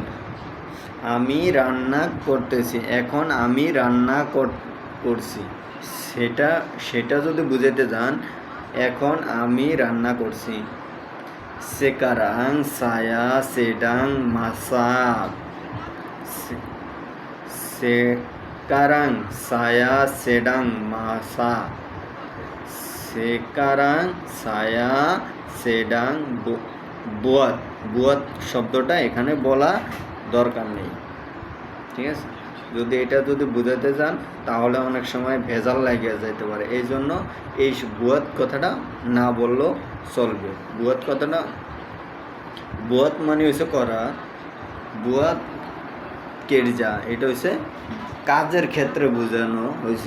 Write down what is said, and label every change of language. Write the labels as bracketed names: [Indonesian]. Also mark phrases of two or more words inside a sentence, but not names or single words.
[Bangla] আমি রান্না করতেছি, এখন আমি রান্না করছি, সেটা যদি বুঝাতে যান, এখন আমি রান্না করছি। [Malay] sekarang saya sedang masak, sekarang saya sedang masak, sekarang saya sedang buat, buat [Bangla] শব্দটা এখানে বলা দরকার নেই, ঠিক আছে। যদি এটা বোঝাতে চান তাহলে অনেক সময় ভেজাল লাগিয়ে যেতে পারে, এই জন্য এই বুয়াত কথাটা না বললেও চলবে। বুয়াত কথাটা, বুয়াত মানে হচ্ছে করা, [Malay] buat kerja [Bangla] এটা হচ্ছে কাজের ক্ষেত্রে বোঝানো হয়েছে।